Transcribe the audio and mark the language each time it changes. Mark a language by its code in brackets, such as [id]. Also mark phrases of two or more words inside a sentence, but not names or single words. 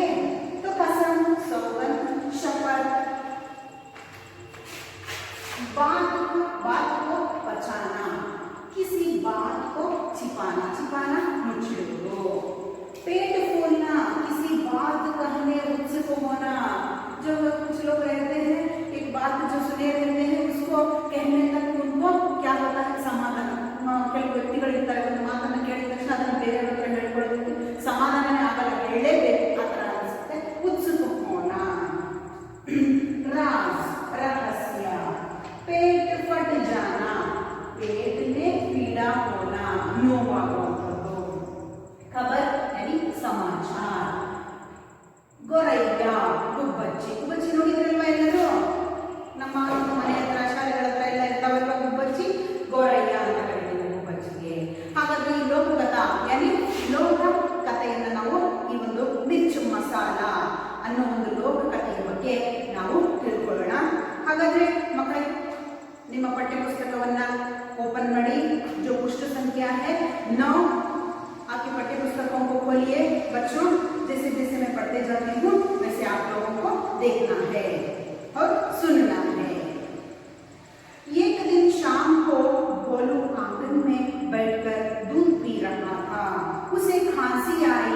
[hi] तो कसम, सौगंध, शपथ, बात को बचाना, किसी बात को छिपाना मुझे दो, पेट फूलना, किसी बात कहने उत्सुक होना। जो कुछ लोग रहते हैं एक बात जो सुने रहते हैं उसको कहने तक उनको क्या होता है, समाधान [kn] ಕೆಲವು ವ್ಯಕ್ತಿಗಳು ಇರ್ತಾರೆ, ಒಂದು ಮಾತನ್ನು ಕೇಳಿದ ತಕ್ಷಣ ಅದನ್ನು ಬೇರೆ ಹತ್ರ ಹೇಳ್ಕೊಳ್ಳೋದಕ್ಕೆ ಸಮಾಧಾನನೇ ಆಗಲ್ಲ, ಹೇಳಲೇಬೇಕು ಆ ಥರ ಅನಿಸುತ್ತೆ। [hi] उत्सुक होना, राज रहस्य, पेट फट जाना, पेट में पीड़ा होना, ನೋವಾಗುವಂಥದ್ದು, खबर यानी समाचार, [kn] ಗೊರಯ್ಯ ಗುಬ್ಬಚ್ಚಿ, ಗುಬ್ಬಚ್ಚಿ ನೋಡಿದ್ರಲ್ವಾ ಎಲ್ಲರೂ? ನಮ್ಮ ಮನೆ ಹತ್ರ ಶಾಲೆಗಳ ಹತ್ರ ಎಲ್ಲ ಇರ್ತಾವಲ್ವಾ ಗುಬ್ಬಚ್ಚಿ, ಗೊರಯ್ಯ ಅಂತ ಕರೀತೀವಿ ಗುಬ್ಬಚ್ಚಿಗೆ। ಹಾಗಾದ್ರೆ ಈ [hi] लोककथा यानी [kn] ಲೋಕ ಕಥೆಯನ್ನು ನಾವು ಈ ಒಂದು ಮಿರ್ಚ್ ಮಸಾಲ ಅನ್ನೋ ಒಂದು ಲೋಕಕಥೆಯ ಬಗ್ಗೆ ನಾವು ತಿಳ್ಕೊಳ್ಳೋಣ। ಹಾಗಾದ್ರೆ ಮಕ್ಕಳೇ, ನಿಮ್ಮ ಪಠ್ಯ ಪುಸ್ತಕವನ್ನ ಓಪನ್ ಮಾಡಿ, [hi] जो पृष्ठ संख्या है 9, आपके पाठ्य पुस्तकों को खोलिए बच्चों। जैसे जैसे मैं पढ़ते जाती हूँ वैसे आप लोगों को देखना है और सुनना है। एक दिन शाम को भोलू आंगन में बैठकर दूध पी रहा था, उसे खांसी आई।